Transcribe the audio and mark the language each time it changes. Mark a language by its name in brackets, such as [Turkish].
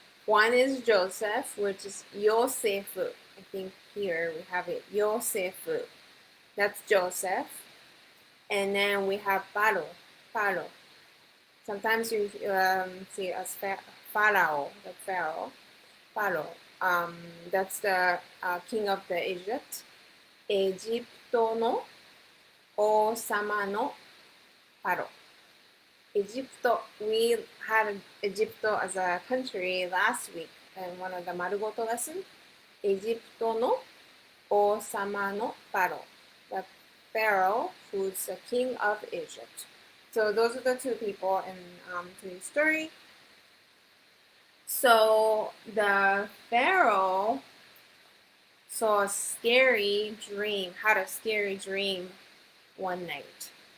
[English] One is Joseph, which is Yosefu. I think here we have it, Yosefu. That's Joseph. And then we have Pharaoh. Sometimes you see it as Pharaoh, the Pharaoh. That's the king of the Egypt. [Japanese] エジプトの王様のパロ。 [English] Egypt, we had Egypt as a country last week in one of the 丸ごと lesson. [Japanese] エジプトの王様のパロ. [English] The pharaoh who's the king of Egypt. So those are the two people in today's story. So the pharaoh saw a scary dream, had a scary dream one night.